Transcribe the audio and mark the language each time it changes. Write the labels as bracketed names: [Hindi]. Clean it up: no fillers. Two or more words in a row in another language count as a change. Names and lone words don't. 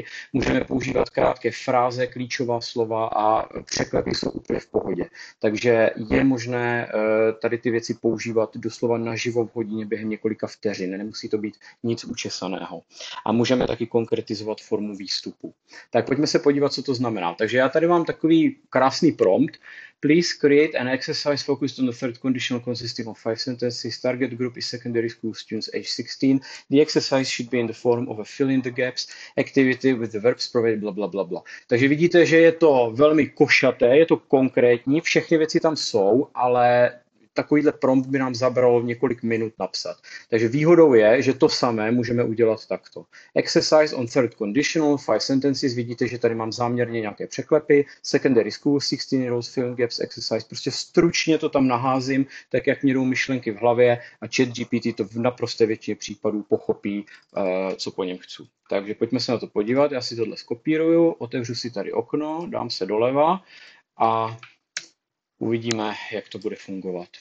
[Czech] Můžeme používat krátké fráze, klíčová slova a překlepy jsou úplně v pohodě. Takže je možné tady ty věci používat doslova naživo v hodině během několika vteřin. Nemusí to být nic učesaného. A můžeme taky konkretizovat formu výstupu. Tak pojďme se podívat, co to znamená. Takže já tady mám takový krásný prompt. [English] Please create an exercise focused on the third conditional consisting of 5 sentences. Target group is secondary school students age 16. The exercise should be in the form of a fill in the gaps activity with the verbs provided bla, bla, bla, bla. [Czech] Takže vidíte, že je to velmi košaté, je to konkrétní, všechny věci tam jsou, ale takovýhle prompt by nám zabralo několik minut napsat. Takže výhodou je, že to samé můžeme udělat takto. [English] Exercise on third conditional, 5 sentences, [Czech] vidíte, že tady mám záměrně nějaké překlepy, [English] secondary school, 16-year-olds, fill gaps, exercise, [Czech] prostě stručně to tam naházím, tak jak mě jdou myšlenky v hlavě a ChatGPT to v naprosté většině případů pochopí, co po něm chci. Takže pojďme se na to podívat, já si tohle skopíruju, otevřu si tady okno, dám se doleva a uvidíme, jak to bude fungovat.